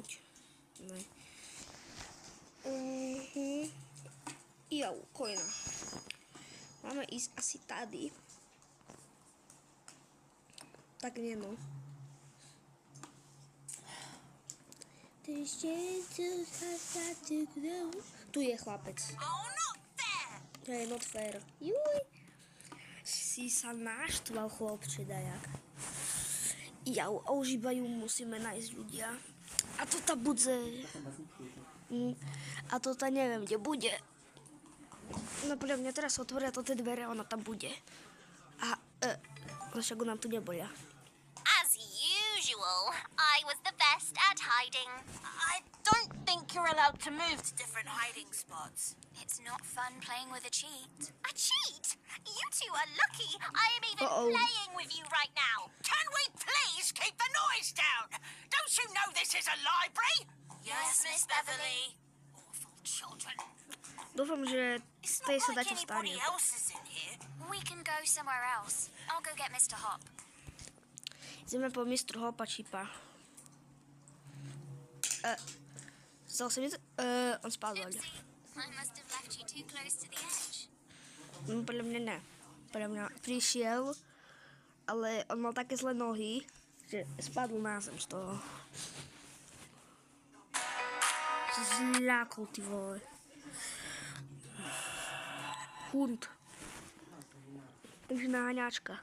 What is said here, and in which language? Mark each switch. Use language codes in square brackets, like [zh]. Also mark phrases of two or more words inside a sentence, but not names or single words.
[sk] Ne. Jau, kojna. Máme ísť asi tady. Tak nie no. Tu je chlapec. [en] Oh, not there! [sk] To je [en] not fair. [sk] Juj. Si sa naštval, chlopče, dajak. Jau, a už iba ju musíme nájsť, ľudia. A to tá bude. A to tá neviem, kde bude. No podľa mňa teraz otvoria to tie dvere, ona tam bude. A však nám tu neboja. [en] As usual, I was the best at hiding. I don't think you're allowed to move to different hiding spots. It's not fun playing with a cheat. A cheat? You two are lucky I am even playing with you right now. Can we please keep the noise down? Don't you know this is a library? Yes, Miss Beverly. Awful children. [sk] Dúfam, že [en] It's [sk] tej [en] not [sk] sa dá [en] like [sk] čo [en] anybody [sk] stane. [en] else is in here. We can go somewhere else. I'll go get Mr. Hop. [sk] Ideme po mistru Hopa Čipa. Stal sa mi to? On spadol. [en] Oopsie. I must have left you too close to the edge. [sk] Podľa mňa ne. Podľa mňa prišiel, ale on mal také zlé nohy, že spadol na zem z toho. Zľakol, ty vole. Hund. Takže naháňačka.